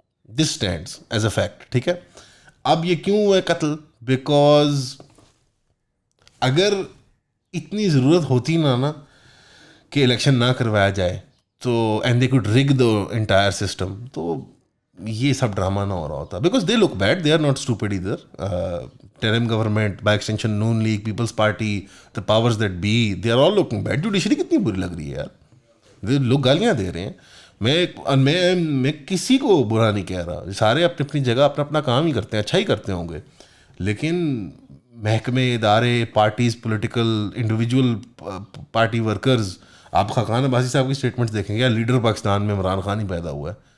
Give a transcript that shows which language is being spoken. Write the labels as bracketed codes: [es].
[en] this stands as a fact, [ur] ٹھیک ہے. اب یہ کیوں ہوا ہے قتل؟ بیکاز اگر اتنی ضرورت ہوتی نا کہ الیکشن نہ کروایا جائے تو [en] and they could rig the entire system, [ur] تو یہ سب ڈرامہ نہ ہو رہا ہوتا. [en] Because they look bad, they are not stupid ادھر. Term government, by extension Noon League, Peoples Party, the powers that be, they are all looking bad. [ur] Judiciary کتنی بری لگ رہی ہے یار, لوگ گالیاں دے رہے ہیں. میں کسی کو برا نہیں کہہ رہا, سارے اپنی اپنی جگہ اپنا اپنا کام ہی کرتے ہیں, اچھا ہی کرتے ہوں گے, لیکن محکمے, ادارے, parties, political, individual party workers, آپ خاقان عباسی صاحب کی اسٹیٹمنٹس دیکھیں گے, لیڈر پاکستان میں عمران خان ہی پیدا ہوا ہے.